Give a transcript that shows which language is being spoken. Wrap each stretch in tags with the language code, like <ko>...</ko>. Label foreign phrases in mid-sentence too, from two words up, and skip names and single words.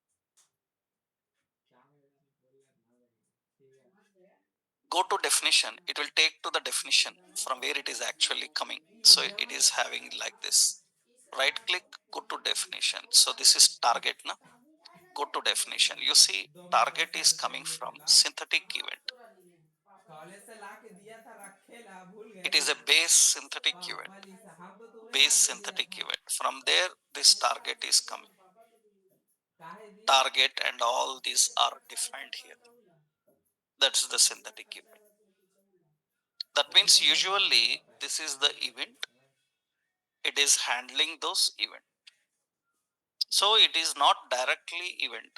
<en>Go to definition, it will take to the definition from where it is actually coming. So it is having like this. Right click, go to definition. So this is target now. Go to definition. You see target is coming from synthetic event.</en> <hi>कॉलेज से ला के दिया था रखेला भूल</hi> <en>It</en> <hi>गए</hi> <en>is a base synthetic event.</en> <hi>पापा जी से हम तो तुम्हें</hi> <en>Base</en> <hi>ला के दिया</hi> <en>synthetic</en> <hi>था</hi> <en>event. From there, this target is coming.</en> <hi>काहे दिए</hi> <en>Target and all these are defined here. That's the synthetic event. That means usually this is the event. It is handling those events. So it is not directly event.</en>